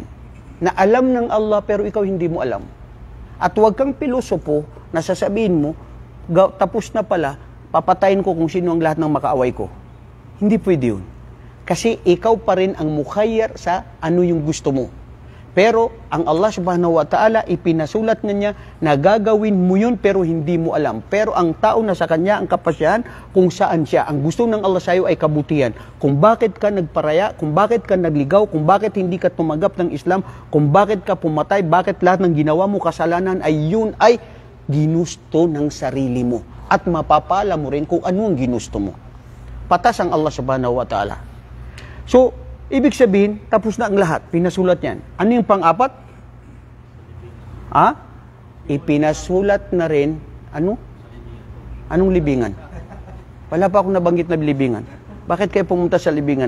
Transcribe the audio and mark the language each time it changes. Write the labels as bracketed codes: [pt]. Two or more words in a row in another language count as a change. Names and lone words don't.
[tl] Na alam ng Allah pero ikaw hindi mo alam. At huwag kang pilosopo na sasabihin mo, tapos na pala, papatayin ko kung sino ang lahat ng makaaway ko. Hindi pwede yun. Kasi ikaw pa rin ang mukhayyar sa ano yung gusto mo. Pero ang Allah [ar] سبحانه وتعالى [tl] ipinasulat na niya na gagawin mo yun pero hindi mo alam. Pero ang tao na sa kanya ang kapasyahan kung saan siya. Ang gusto ng Allah sa iyo ay kabutihan. Kung bakit ka nagparaya, kung bakit ka nagligaw, kung bakit hindi ka tumanggap ng Islam, kung bakit ka pumatay, bakit lahat ng ginawa mo kasalanan ay yun ay ginusto ng sarili mo. At mapapala mo rin kung ano ang ginusto mo. Patas ang Allah [ar] سبحانه وتعالى. [tl] So, ibig sabihin, tapos na ang lahat. Pinasulat yan. Ano yung pang-apat? Ipinasulat na rin, ano? Anong libingan? Wala pa akong nabanggit na libingan. Bakit kayo pumunta sa libingan?